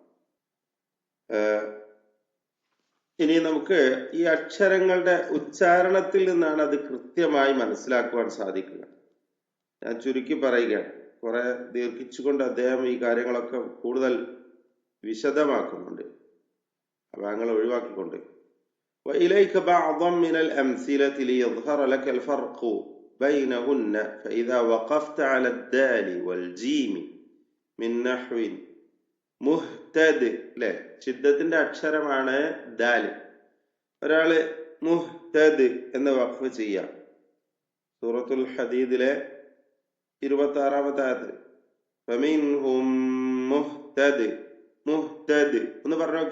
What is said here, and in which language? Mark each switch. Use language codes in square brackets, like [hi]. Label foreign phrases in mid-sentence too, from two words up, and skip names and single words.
[ml] ഇനി നമുക്ക് ഈ അക്ഷരങ്ങളുടെ ഉച്ചാരണത്തിൽ നിന്നാണ് അത് കൃത്യമായി മനസ്സിലാക്കുവാൻ സാധിക്കുക. ഞാൻ ചുരുക്കി പറയുകയാണ്, കുറെ ദീർഘിച്ചുകൊണ്ട് അദ്ദേഹം ഈ കാര്യങ്ങളൊക്കെ കൂടുതൽ വിശദമാക്കുന്നുണ്ട്, ഭാഗങ്ങൾ ഒഴിവാക്കിക്കൊണ്ട്. [ar] وإليك بعضا من الأمثلة ليظهر لك الفرق بينهن فإذا وقفت على الدال والجيم من نحو മുഹ്തദ്, അല്ലെ? [ml] ഷിദ്ദത്തിന്റെ അക്ഷരമാണ് ദാൽ. ഒരാള് മുഹ്തദ് എന്ന് വഖഫ് ചെയ്യാം. സൂറത്തുൽ ഹദീദിലെ 26-ാമത്തെ ആയത്ത് [ar] فمنهم مهتد, [ml] മുഹ്തദ് ഒന്ന് പറഞ്ഞു നോക്കി.